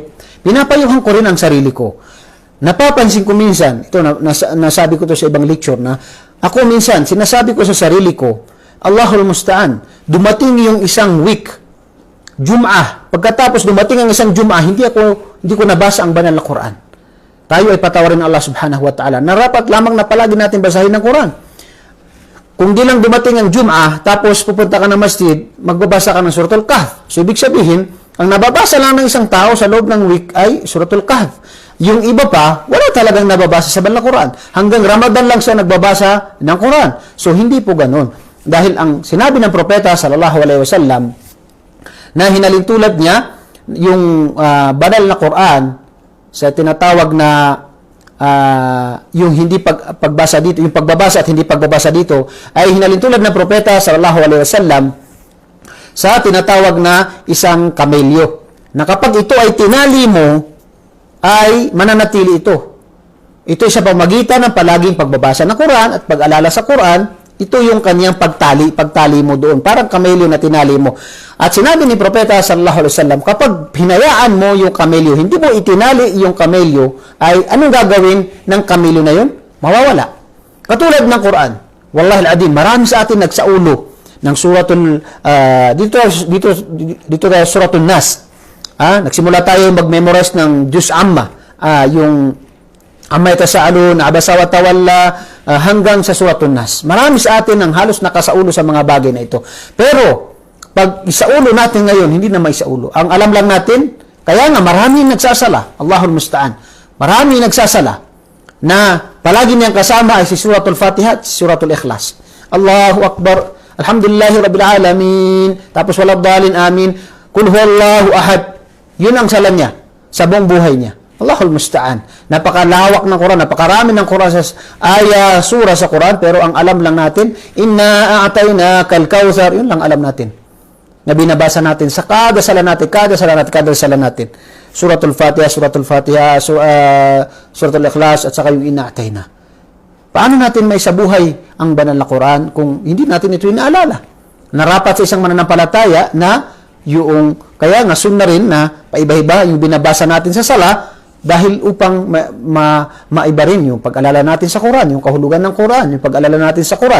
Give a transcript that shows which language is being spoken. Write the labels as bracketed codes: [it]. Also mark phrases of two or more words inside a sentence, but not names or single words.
[tl] Pinapayuhan ko rin ang sarili ko. Napapansin ko minsan, ito nasabi ko ito sa ibang lecture na, ako minsan, sinasabi ko sa sarili ko, [ar] الله المستعان, [tl] dumating yung isang week, Jum'ah. Pagkatapos dumating ang isang Jum'ah, hindi ko nabasa ang banal na Quran. Tayo ay patawarin ng Allah [ar] سبحانه وتعالى. [tl] Narapat lamang na palagi natin basahin ng Quran. Kung di lang dumating ang Jum'ah, tapos pupunta ka ng masjid, magbabasa ka ng Suratul Kahf. So, ibig sabihin, ang nababasa lang ng isang tao sa loob ng week ay Suratul Kahf. Yung iba pa, wala talagang nababasa sa banal na Quran. Hanggang Ramadan lang siya nagbabasa ng Quran. So, hindi po ganun. Dahil ang sinabi ng propeta [ar] صلى الله عليه وسلم [tl] na hinalintulad niya yung banal na Quran sa tinatawag na yung hindi pagbasa dito, yung pagbabasa at hindi pagbabasa dito ay hinalintulad ng propeta [ar] صلى الله عليه وسلم [tl] sa tinatawag na isang kamelyo. Na kapag ito ay tinali mo, ay mananatili ito. Ito ay sa pamagitan ng palaging pagbabasa ng Quran at pag-alala sa Quran. Ito yung kanyang pagtali mo doon. Parang kamelyo na tinali mo. At sinabi ni Propeta [ar] صلى الله عليه وسلم, [tl] kapag hinayaan mo yung kamelyo, hindi mo itinali yung kamelyo, ay anong gagawin ng kamelyo na yun? Mawawala. Katulad ng Quran. [ar] والله العظيم, [tl] marami sa atin nagsaulo ng suratul, dito suratul Nas. Nagsimula tayo mag-memorize ng Juz Amma. [ar] Yung عم يتساءلون عبس وتولى, [tl] hanggang sa suratul Nas. Marami sa atin ang halos nakasaulo sa mga bagay na ito. Pero, pag isaulo natin ngayon, hindi na maisaulo. Ang alam lang natin, kaya nga marami nagsasala, [ar] الله المستعان. [tl] Marami nagsasala na palagi niyang kasama ay si Suratul Fatiha at si Suratul Ikhlas. [ar] الله أكبر الحمد لله رب العالمين, tapos ولا الضالين آمين قل هو الله أحد. [tl] Yun ang sala niya sa buong buhay niya. [ar] الله المستعان. [tl] Napakalawak ng Quran, napakarami ng Quran sa surah sa Quran, pero ang alam lang natin, [ar] إنا أعطيناك الكوثر, [tl] yun lang alam natin. Na binabasa natin sa kada sala natin. Suratul Fatiha, Suratul Ikhlas, at saka yung [ar] إنا أعطينا. [tl] Paano natin may sabuhay ang banal na Quran kung hindi natin ito inaalala? Narapat sa isang mananampalataya na yung, kaya nga sunna rin na paiba-iba yung binabasa natin sa sala, dahil upang maiba rin yung pag-alala natin sa Quran, yung kahulugan ng Quran, yung pag-alala natin sa Quran.